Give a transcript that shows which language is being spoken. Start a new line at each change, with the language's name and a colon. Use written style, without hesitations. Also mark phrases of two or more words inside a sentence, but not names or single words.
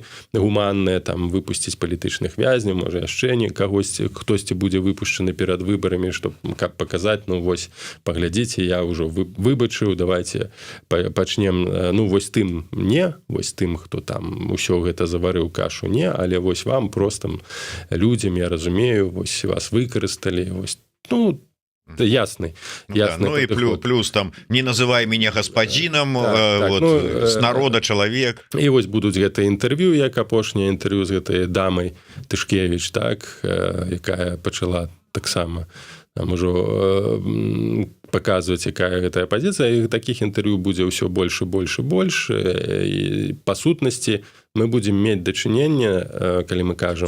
Belarusian: гуманныя, там выпусціць палітычных вязняў, можа яшчэ хтосьці будзе выпушчаны перад выбарамі, каб паказаць, вось, паглядзіце, я ўжо выбачыў, давайте пачнем, вось тым не, вось тым, хто там усё гэта заварыў кашу, не, але вось вам, простым людзям, я разумею, вось вас выкарысталі, вось, ясны.
Russian: И плюс там, не называй меня господином, с народа чалавек.
Belarusian: І вось будуць гэта інтэрв'ю, як апошняе інтэрв'ю з гэтай дамай Тышкевіч, так, якая пачала таксама там ужо паказваць, якая гэтая пазіцыя, і такіх інтэрв'ю будзе ўсё больш і больш і больш, і па сутнасці мы будзем мець дачыненне, калі мы кажам...